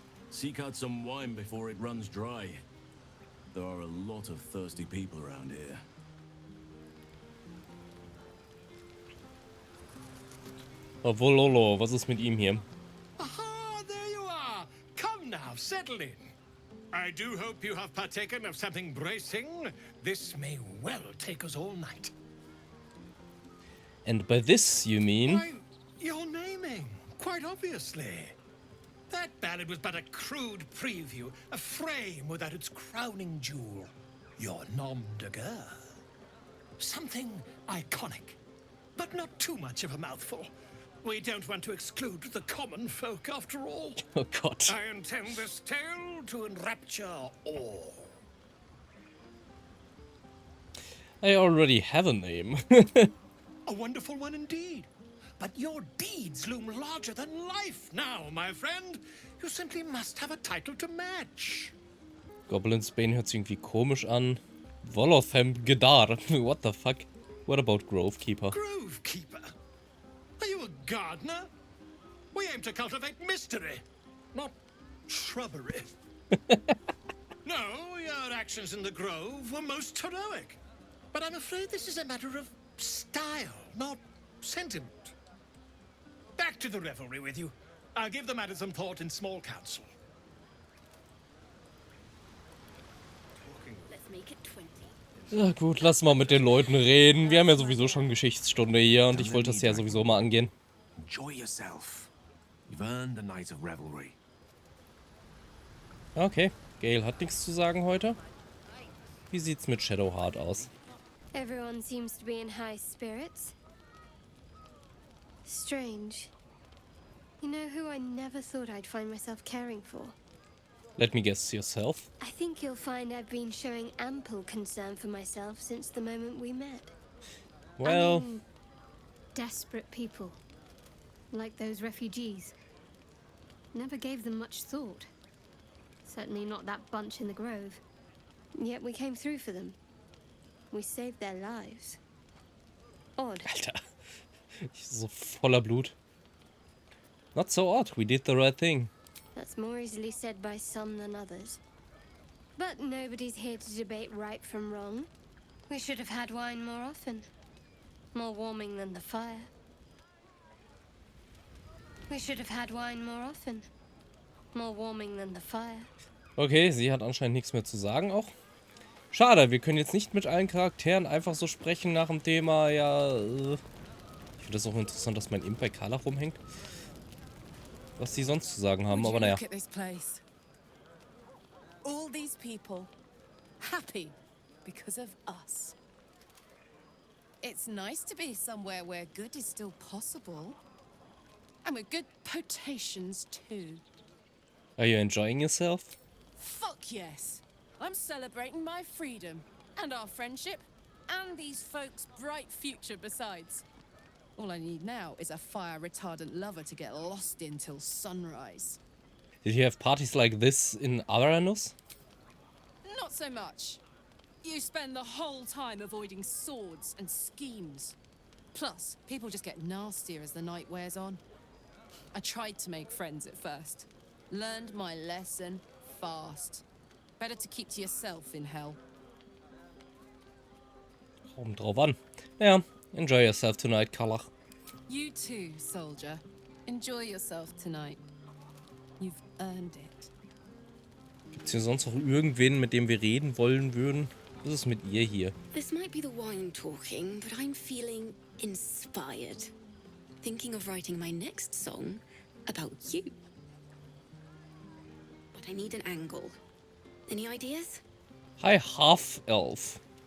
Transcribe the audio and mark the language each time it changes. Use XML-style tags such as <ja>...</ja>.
<en>Seek out some wine before it runs dry. There are a lot of thirsty people around here.</en> <de>Obwohl, Lolo, was ist mit ihm hier?</de> <en>Aha, there you are. Come now, settle in. I do hope you have partaken of something bracing. This may well take us all night. And by this, you mean? Why, you're naming, quite obviously. That ballad was but a crude preview, a frame without its crowning jewel. Your nom de guerre. Something iconic, but not too much of a mouthful. We don't want to exclude the common folk, after all. Oh God. I intend this tale to enrapture all. I already have a name. A wonderful one indeed. But your deeds loom larger than life now, my friend. You simply must have a title to match.</en> <de>Goblin's Bane hört sich irgendwie komisch an.</de> <en>Wolothem Gedar. What the fuck? What about Grovekeeper? Grovekeeper? Are you a gardener? We aim to cultivate mystery, not shrubbery. No, your actions in the grove were most heroic. But I'm afraid this is a matter of style, not sentiment. Back to the revelry with you. I'll give the matter some thought in small council. Let's make</en> <de>Ja gut, lass mal mit den Leuten reden. Wir haben ja sowieso schon Geschichtsstunde hier und ich wollte das ja sowieso mal angehen.</de> <en>Enjoy yourself. You've earned a night of revelry.</en> <de>Okay, Gale hat nichts zu sagen heute. Wie sieht's mit Shadowheart aus?</de> <en>Everyone seems to be in high spirits. Strange. You know who I never thought I'd find myself caring for? Let me guess, yourself? I think you'll find I've been showing ample concern for myself since the moment we met. Well... I mean, desperate people. Like those refugees. Never gave them much thought. Certainly not that bunch in the grove. Yet we came through for them. We saved their lives. Odd.</en> <de>Alter. Ich so voller Blut.</de> <en>Not so odd, we did the right thing. That's more easily said by some than others. But nobody's here to debate right from wrong. We should have had wine more often. More warming than the fire. We should have had wine more often. More warming than the fire.</en> <de>Okay, sie hat anscheinend nichts mehr zu sagen auch. Schade, wir können jetzt nicht mit allen Charakteren einfach so sprechen nach dem Thema, ja... Ich finde das auch interessant, dass mein Imp bei Carla rumhängt. Was die sonst zu sagen haben, aber naja.</de> <en>Look at this place. All these people happy because of us. It's nice to be somewhere where good is still possible. And with good potations too. Are you enjoying yourself? Fuck yes. I'm celebrating my freedom and our friendship and these folks' bright future besides. All I need now is a fire-retardant lover to get lost in till sunrise. Did you have parties like this in Avaranus? Not so much. You spend the whole time avoiding swords and schemes. Plus, people just get nastier as the night wears on. I tried to make friends at first. Learned my lesson fast. Better to keep to yourself in hell.</en> <de>Kommt drauf an. Ja,</de> <en>enjoy yourself tonight,</en> <de>Carla.</de> <en>You too, soldier. Enjoy yourself tonight. You've earned it.</en> <de>Gibt's hier sonst noch irgendwen, mit dem wir reden wollen würden? Was ist mit ihr hier?</de> <en>This might be the wine talking, but I'm feeling inspired. Thinking of writing my next song about you. But I need an angle. Any ideas? Hi, half-elf.</en>